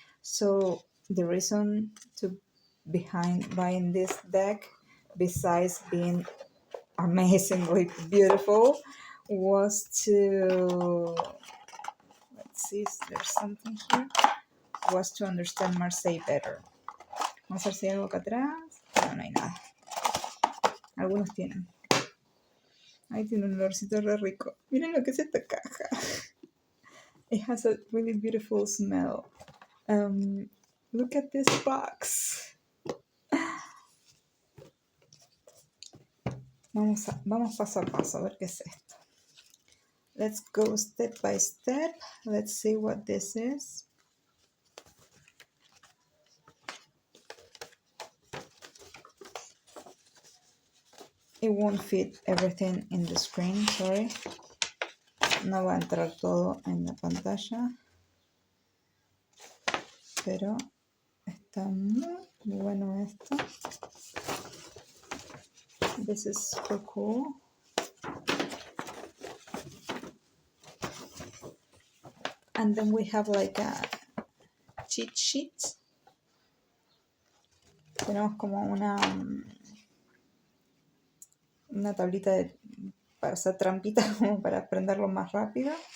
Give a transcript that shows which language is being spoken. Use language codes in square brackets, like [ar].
[en] So the reason behind buying this deck, besides being amazingly beautiful, was to, let's see if there's something here, was to understand Marseille better. [es] Vamos a ver si hay algo acá atrás. No hay nada. Algunos tienen. Ahí tiene un olorcito re rico. Miren lo que es esta caja. [en] It has a really beautiful smell. Look at this box. [es] Vamos paso a paso a ver qué es esto. [en] Let's go step by step. Let's see what this is. It won't fit everything in the screen, sorry. [es] No va a entrar todo en la pantalla. Pero está muy bueno esto. [en] This is super cool. And then we have like a cheat sheet. [es] Tenemos como una tablita para hacer trampitas, como para aprenderlo más rápido.